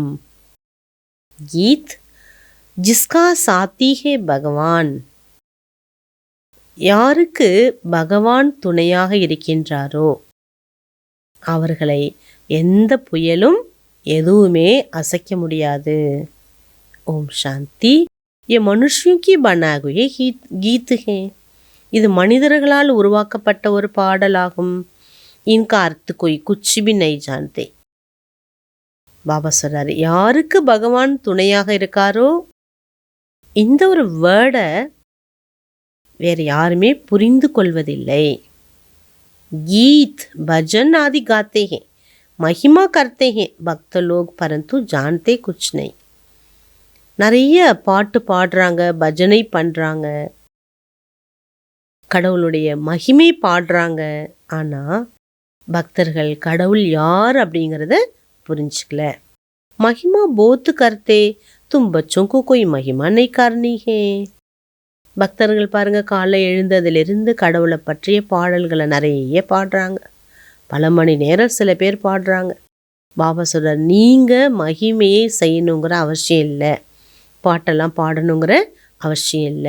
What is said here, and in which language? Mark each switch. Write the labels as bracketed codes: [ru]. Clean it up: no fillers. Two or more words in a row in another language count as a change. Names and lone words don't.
[hi] गीत जिसका साथी है भगवान, [ta] யாருக்கு பகவான் துணையாக இருக்கின்றாரோ அவர்களை எந்த புயலும் எதுவுமே அசைக்க முடியாது. ஓம் சாந்தி. [hi] ये मनुष्यों की बनाए हुए गीत हैं. [ta] இது மனிதர்களால் உருவாக்கப்பட்ட ஒரு பாடலாகும். [hi] इनका अर्थ कोई कुछ भी नहीं जानते. [ta] பாபா சொல்றாரு, யாருக்கு பகவான் துணையாக இருக்காரோ இந்த ஒரு வேர்டை வேறு யாருமே புரிந்து கொள்வதில்லை. [hi] गीत भजन आदि गाते हैं, महिमा करते हैं भक्त लोग, परंतु जानते कुछ नहीं. [ta] நிறைய பாட்டு பாடுறாங்க, பஜனை பண்றாங்க, கடவுளுடைய மகிமை பாடுறாங்க. ஆனா பக்தர்கள் கடவுள் யார் அப்படிங்கிறத புரிஞ்சுக்கல. [hi] महिमा बहुत करते, तुम बच्चों को कोई महिमा नहीं करनी है. [ta] பக்தர்கள் பாருங்க, காலை எழுந்ததிலிருந்து கடவுளை பற்றிய பாடல்களை நிறைய பாடுறாங்க, பல மணி நேரம் சில பேர் பாடுறாங்க. பாபா சொல்றார், நீங்க மகிமையை செய்யணுங்கிற அவசியம் இல்லை, பாட்டெல்லாம் பாடணுங்கிற அவசியம் இல்லை.